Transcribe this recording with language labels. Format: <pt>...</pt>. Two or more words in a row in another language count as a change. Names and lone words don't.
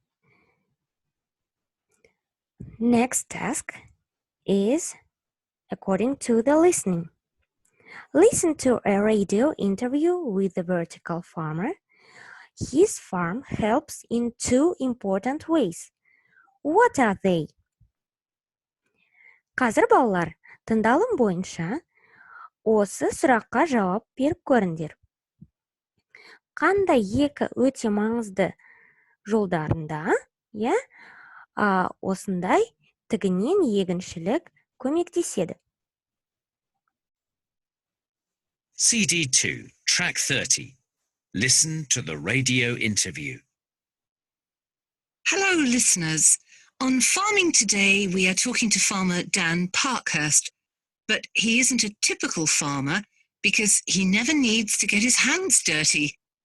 <en>Next task is according to the listening. Listen to a radio interview with the vertical farmer. His farm helps in two important ways. What are they?</en> <kk>Қазір балалар, тыңдалым бойынша осы сұраққа жауап беріп көріңдер. Қандай екі өте маңызды жолдарында, осындай тігінен егіншілік көмектеседі?</kk> <en>CD2, track 30. Listen to the radio interview. Hello, listeners. On Farming Today, we are talking to farmer Dan Parkhurst, but he isn't a typical farmer because he never needs to get his hands dirty.</en>